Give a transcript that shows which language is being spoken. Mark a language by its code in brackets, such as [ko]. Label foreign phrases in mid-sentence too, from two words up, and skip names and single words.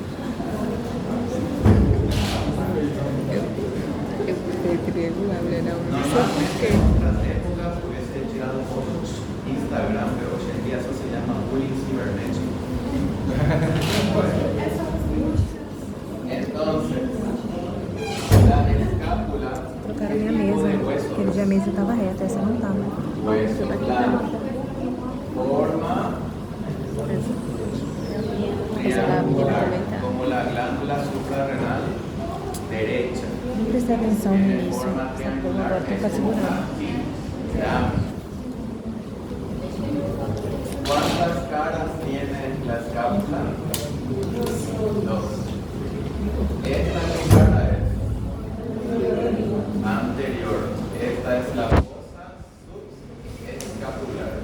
[es] Normalmente en otras épocas hubiese tirado fotos Instagram, pero hoy en día eso se llama bullying cibernético. Entonces, la escápula, [pt] Trocaram [es] ¿qué [pt] minha [es] tipo [pt] mesa. [es] de hueso? [pt] Aquele dia a mesa estava reta, essa não estava. [es] Hueso plano, forma triangular, como la glándula suprarrenal derecha. [pt] Não prestei atenção no [es] Tiene [pt] início. [es] forma [pt] Essa porra [es] triangular, [pt] agora tô [es] es [pt] pra segurar. [es] aquí, pirámide. ¿Cuántas caras tiene la escápula? Dos. Esta qué cara es anterior. Esta es la fosa subescapular.